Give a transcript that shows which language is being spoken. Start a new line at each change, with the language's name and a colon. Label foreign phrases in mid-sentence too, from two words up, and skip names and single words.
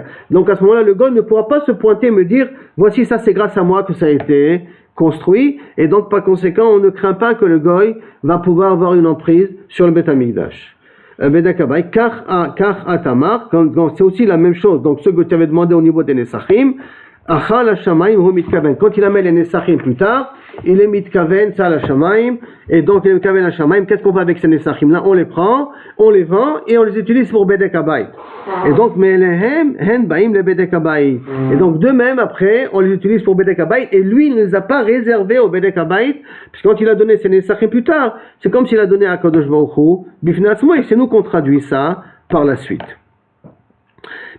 French: Donc à ce moment-là, le goy ne pourra pas se pointer et me dire, voici ça, c'est grâce à moi que ça a été construit, et donc par conséquent, on ne craint pas que le goy va pouvoir avoir une emprise sur le
Hebrew: בית המקדש. בדק הבית,
French: car atamar, c'est aussi la même chose. Donc ce que tu avais demandé au niveau des Nesachim,
Hebrew: אך לשמים הוא מתכוון.
French: Quand il amène les Nesachim plus tard, il est mitkaven ça la shamayim, et donc il est
Hebrew: מתכוון לשמים.
French: Qu'est-ce qu'on fait avec ces Nesachim là? On les prend, on les vend et on les utilise pour
Hebrew: בדק הבית.
French: Et donc
Hebrew: ממילא הן באים לבדק הבית.
French: Et donc de même après on les utilise pour
Hebrew: בדק הבית,
French: et lui il ne les a pas réservés au
Hebrew: בדק הבית,
French: puisque quand il a donné ces Nesachim plus tard, c'est comme s'il a donné à
Hebrew: קדוש ברוך הוא בפני עצמו,
French: et c'est nous qu'on traduit ça par la suite.